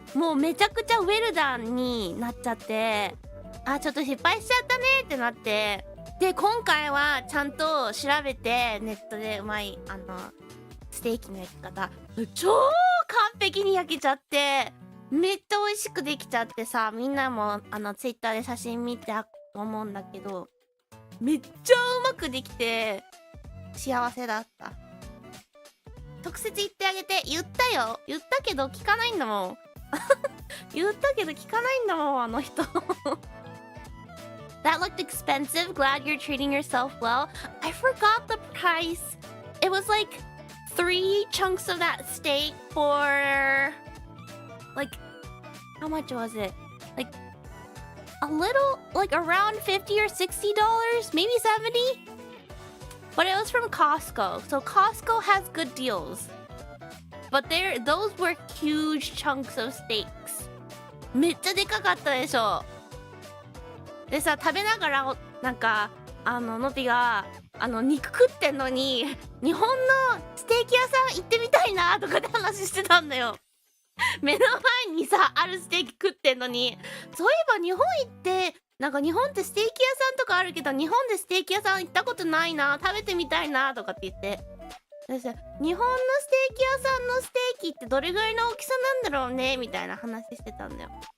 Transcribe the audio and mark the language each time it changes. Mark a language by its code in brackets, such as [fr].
[ja] もうめちゃくちゃウェルダンになっちゃって、ちょっと失敗しちゃったねってなって、で今回はちゃんと調べてネットでうまいステーキの焼き方超完璧に焼けちゃってめっちゃ美味しくできちゃってさ、みんなもツイッターで写真見て思うんだけど、めっちゃうまくできて幸せだった。直接言ってあげて。言ったけど聞かないんだもん言ったけど聞かないんだもんあの人 [en] That looked expensive. Glad you're treating yourself well. I forgot the price. It was like 3 chunks of that steak for like, how much was it? Like a little, like around $50 or $60, maybe 70. But it was from Costco. So Costco has good deals. But those were huge chunks of steaks. [ja] めっちゃでかかったでしょ。でさ、食べながらなんかのぴが肉食ってんのに日本のステーキ屋さん行ってみたいなとかって話してたんだよ。目の前にさあるステーキ食ってんのに、そういえば日本行ってなんか日本ってステーキ屋さんとかあるけど日本でステーキ屋さん行ったことないな、食べてみたいなとかって言って、私日本のステーキ屋さんのステーキってどれぐらいの大きさなんだろうねみたいな話してたんだよ。